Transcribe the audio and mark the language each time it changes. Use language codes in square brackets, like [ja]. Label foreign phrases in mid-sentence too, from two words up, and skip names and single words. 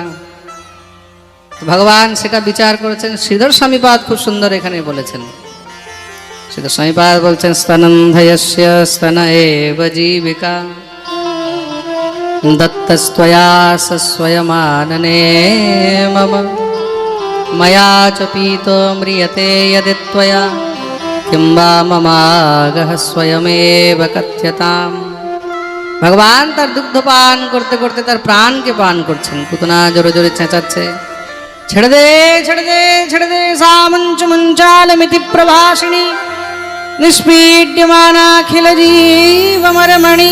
[bn] ভগবান সেটা বিচার করেছেন। শ্রীধর স্বামীপাদ খুব সুন্দর এখানে বলেছেন। শ্রীধর স্বামীপাদ বলছেন [sa] স্তনন্ধয়স্য স্তন এব জীবিকা দত্তস্ত্বয়া সস্বয়মাননে মম ময়া চ পীতো ম্রিয়তে यदि त्वया किं वा ममागः स्वयमेव कथ्यताम्। [bn] ভগবান তার দুগ্ধ পান করতে করতে তার প্রাণকে পান করছেন। পুতনা জোরে জোরে চেঁচাচ্ছে, ছেড়ে দে ছেড়ে দে ছেড়ে দে, [sa] সা মঞ্চ মঞ্চালমিতি প্রভাসিনী নিষ্পীড্যমানাখিল জীবমরমণি।